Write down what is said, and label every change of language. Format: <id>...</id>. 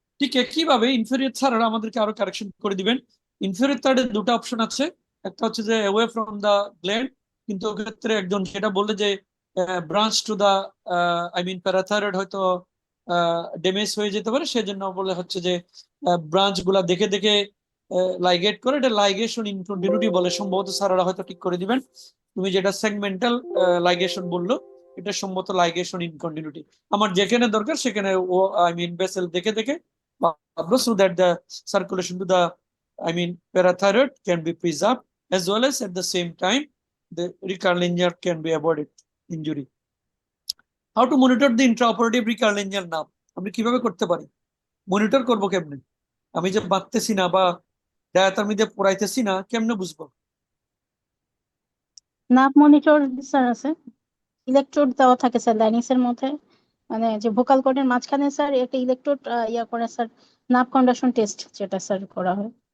<bn>ঠিক একইভাবে inferior thyroid আমাদেরকে আরো কারেকশন করে দিবেন। ইনফেরিয়র থাইরয়েডের 2টা অপশন আছে, একটা হচ্ছে যে</bn> <en>away from the gland,</en> <bn>কিন্তু ওক্ষেত্রে একজন সেটা বললে যে</bn> <en>branch to the parathyroid</en> <bn>হয়তো ড্যামেজ হয়ে যেতে পারে, সেজন্য বলে হচ্ছে যে ব্রাঞ্চ গুলা দেখে দেখে লাইগেট করে, এটা লাইগেশন ইনকন্টিনিউটি বলে, সম্ভবত স্যাররা হয়তো ঠিক করে দিবেন। তুমি যেটা সেগমেন্টাল লাইগেশন বললো, এটা সম্ভবত লাইগেশন ইনকন্টিনিউটি। আমার যেখানে দরকার সেখানে ও ভেসেল দেখে দেখে</bn> <en>So that the circulation to the parathyroid can be preserved, as well as at the same time the recurrent can be avoided injury. How to monitor the intraoperative recurrent nerve?</en> <bn>আমি কিভাবে করতে পারি? Monitor করবো কেমনে? আমি যে বাঁধতেছি না বা ডায়াথার্মি দিয়ে পড়াইতেছি না, কেমনে বুঝবো? নার্ভ মনিটর স্যার আছে, ইলেকট্রোড দেওয়া থাকে স্যার লাইনিংস এর মধ্যে, মানে যে ভোকাল কর্ডের মাঝখানে স্যার একটা ইলেকট্রোড ইয়া করে স্যার, নার্ভ কন্ডাকশন টেস্ট যেটা স্যার করা হয়।</bn>